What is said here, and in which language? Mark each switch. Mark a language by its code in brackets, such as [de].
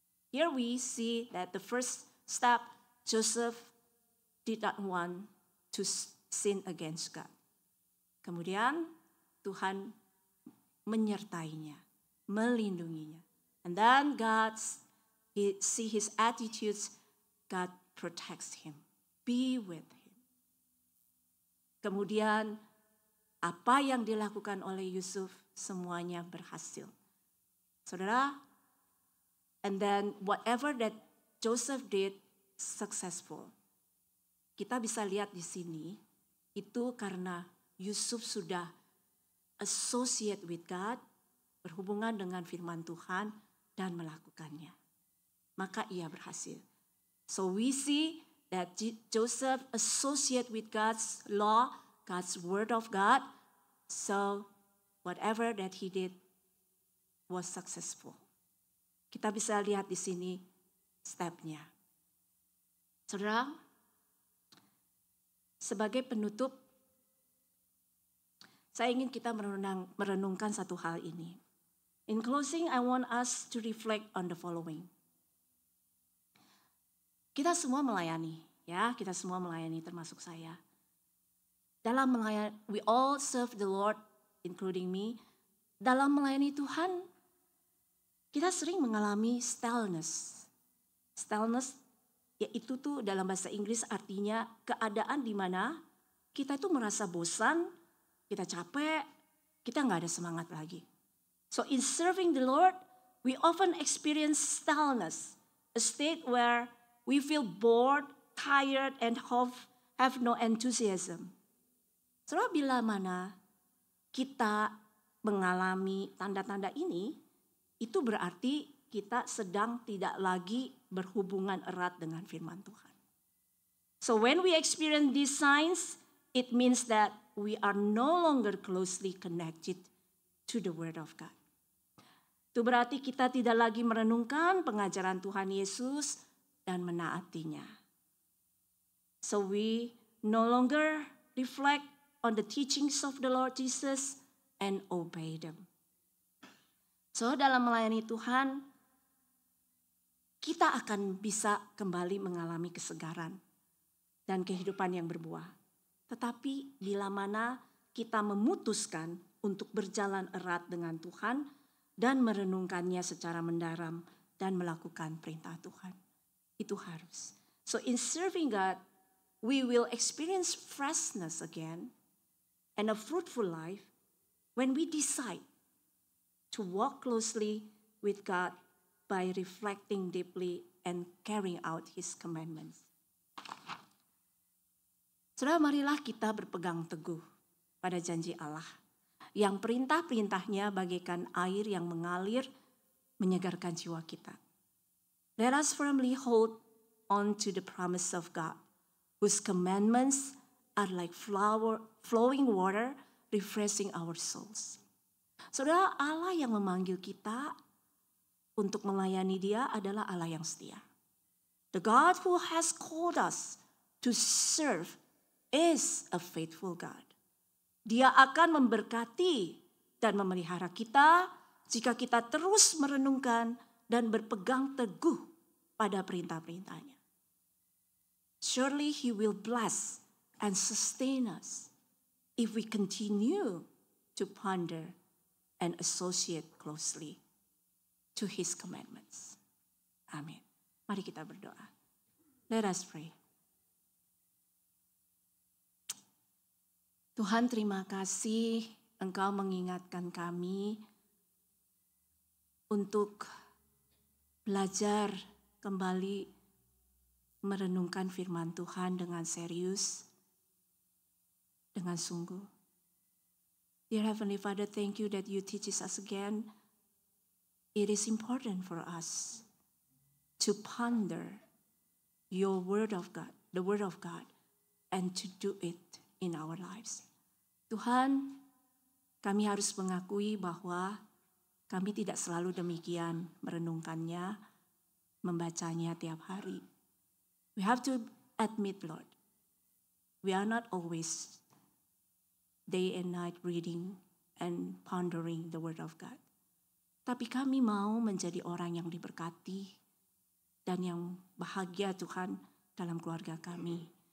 [en] Here we see that the first step, Joseph did not want to sin against God. [id] Kemudian Tuhan menyertainya, melindunginya. [en] And then he see his attitudes, God protects him, be with him. [id] Kemudian apa yang dilakukan oleh Yusuf semuanya berhasil. [en] Saudara, and then whatever that Joseph did successful. [id] Kita bisa lihat di sini itu karena Yusuf sudah [en] associate with God, [id] berhubungan dengan firman Tuhan dan melakukannya. Maka ia berhasil. [en] So we see that Joseph associate with God's law, God's word of God. So whatever that he did was successful. [id] Kita bisa lihat di sini stepnya. Saudara, sebagai penutup, saya ingin kita merenungkan satu hal ini. [en] In closing, I want us to reflect on the following. [id] Kita semua melayani, ya, kita semua melayani termasuk saya. Dalam melayani, [en] we all serve the Lord, including me. [id] Dalam melayani Tuhan, kita sering mengalami stillness. Stillness, yaitu tuh dalam bahasa Inggris artinya keadaan di mana kita itu merasa bosan, kita capek, kita nggak ada semangat lagi. [en] So in serving the Lord, we often experience stillness, a state where we feel bored, tired, and have no enthusiasm. [id] Saudara, bila mana kita mengalami tanda-tanda ini, itu berarti kita sedang tidak lagi berhubungan erat dengan firman Tuhan. [en] So when we experience these signs, it means that we are no longer closely connected to the Word of God. [id] Itu berarti kita tidak lagi merenungkan pengajaran Tuhan Yesus dan menaatinya. [en] So we no longer reflect on the teachings of the Lord Jesus and obey them. [id] So dalam melayani Tuhan, kita akan bisa kembali mengalami kesegaran dan kehidupan yang berbuah. Tetapi bila mana kita memutuskan untuk berjalan erat dengan Tuhan dan merenungkannya secara mendalam dan melakukan perintah Tuhan. Itu harus. [en] So in serving God, we will experience freshness again and a fruitful life when we decide to walk closely with God by reflecting deeply and carrying out His commandments. [id] Saudara, marilah kita berpegang teguh pada janji Allah yang perintah-perintahnya bagaikan air yang mengalir menyegarkan jiwa kita. [en] Let us firmly hold on to the promise of God, whose commandments are like flowing water, refreshing our souls. [id] Saudara, Allah yang memanggil kita untuk melayani Dia adalah Allah yang setia. [en] The God who has called us to serve is a faithful God. [id] Dia akan memberkati dan memelihara kita jika kita terus merenungkan dan berpegang teguh pada perintah-perintahnya. [en] Surely He will bless and sustain us if we continue to ponder and associate closely to His commandments. [id] Amin. Mari kita berdoa. [en] Let us pray. [id] Tuhan, terima kasih Engkau mengingatkan kami untuk belajar kembali merenungkan firman Tuhan dengan serius, dengan sungguh. [en] Dear Heavenly Father, thank you that you teach us again. It is important for us to ponder your word of God, the word of God, and to do it in our lives. [id] Tuhan, kami harus mengakui bahwa kami tidak selalu demikian merenungkannya, membacanya tiap hari. [en] We have to admit, Lord, we are not always day and night reading and pondering the word of God. [id] Tapi kami mau menjadi orang yang diberkati dan yang bahagia Tuhan dalam keluarga kami.